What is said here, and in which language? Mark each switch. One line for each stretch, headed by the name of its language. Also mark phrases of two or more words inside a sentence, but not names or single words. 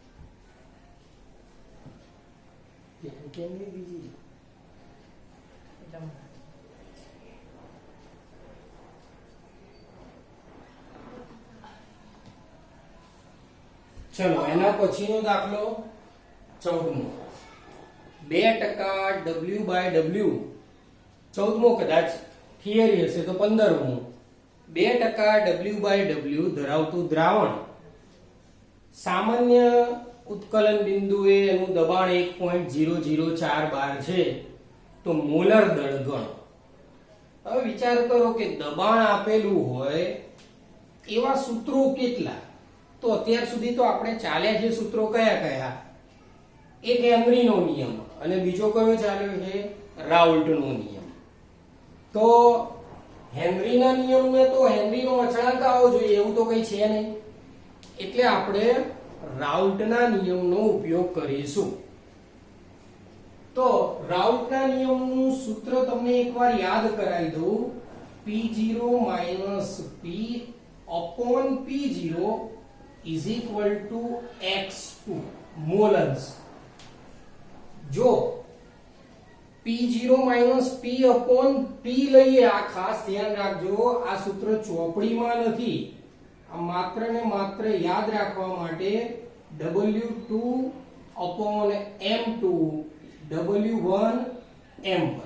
Gujarati: ચલો એના પછીનો દાખલો 14મો 2% W/W 14મો કદાચ થિયરી હશે તો 15મો 2% W/W ધરાવતું દ્રાવણ સામાન્ય ઉત્કલન બિંદુએ એનું દબાણ 1.004 બાર છે તો મોલર દળ ગણો। હવે વિચાર કરો કે દબાણ આપેલું હોય એવા સૂત્રો કેટલા? तो અત્યાર સુધી તો આપણે ચાલ્યા જે સૂત્રો કયા કયા? એક હેનરીનો નિયમ અને બીજો કયો ચાલ્યો છે? રાઉલ્ટનો નિયમ। તો હેનરીના નિયમને તો હેનરીનો અચળાંક આવવો જોઈએ એવું તો કઈ છે નહીં, એટલે આપણે રાઉલ્ટના નિયમનો ઉપયોગ કરીશું। તો રાઉલ્ટના નિયમનું સૂત્ર તમને એકવાર યાદ કરાવી દઉં।
English: P0 - P/P0 is equal to x2 मोलन्स।
Gujarati: जो P0 - P/P લઈએ આ ખાસ ધ્યાન રાખજો, આ સૂત્ર ચોપડીમાં નથી, આ માત્ર ને માત્ર યાદ રાખવા માટે W2/M2 W1 M1।